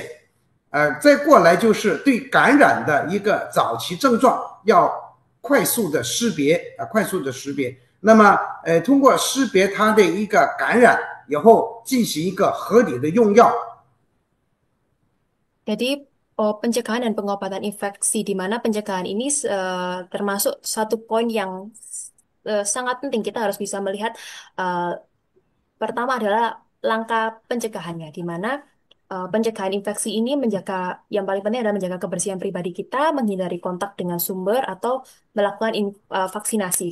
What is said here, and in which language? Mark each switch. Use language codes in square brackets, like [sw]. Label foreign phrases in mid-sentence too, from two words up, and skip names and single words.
[zh] 再过来就是对感染的一个早期症状要快速的识别快速的识别。那么通过识别它的一个感染以后，进行一个合理的用药。 [id] Jadi pencegahan dan pengobatan infeksi, di mana pencegahan ini termasuk satu poin yang sangat penting. Kita harus bisa melihat pertama adalah langkah pencegahannya, di mana pencegahan infeksi ini yang paling penting adalah menjaga kebersihan pribadi kita, menghindari kontak dengan sumber atau melakukan vaksinasi.